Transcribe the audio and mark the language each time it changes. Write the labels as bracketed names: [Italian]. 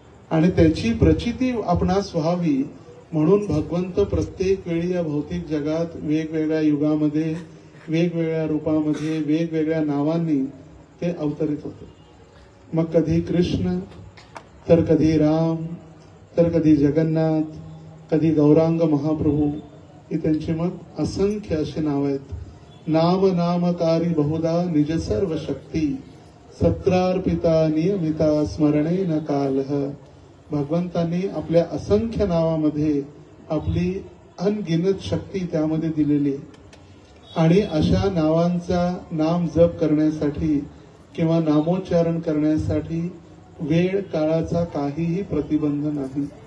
[Marathi] आणि त्याची प्रचिती आपणास व्हावी म्हणून भगवंत प्रत्येक वेळी या भौतिक जगात वेगवेगळ्या युगामध्ये, वेगवेगळ्या रूपामध्ये, वेगवेगळ्या नावांनी ते अवतरित होते. मग कधी कृष्ण, तर कधी राम, तर कधी जगन्नाथ, कधी गौरांग महाप्रभू, ही त्यांची मग असंख्य अशी नाव आहेत. [Sanskrit] नाम नामकारी बहुधा निज सर्व शक्ती, सत्रार्पिता नियमिता स्मरणे न कालः. [Marathi] भगवंतांनी आपल्या असंख्य नावामध्ये आपली अनगिनत शक्ती त्यामध्ये दिलेली आहे. आणि अशा नावांचा नाम जप करण्यासाठी किंवा नामोच्चारण करण्यासाठी वेळ काळाचा काहीही प्रतिबंध नाही.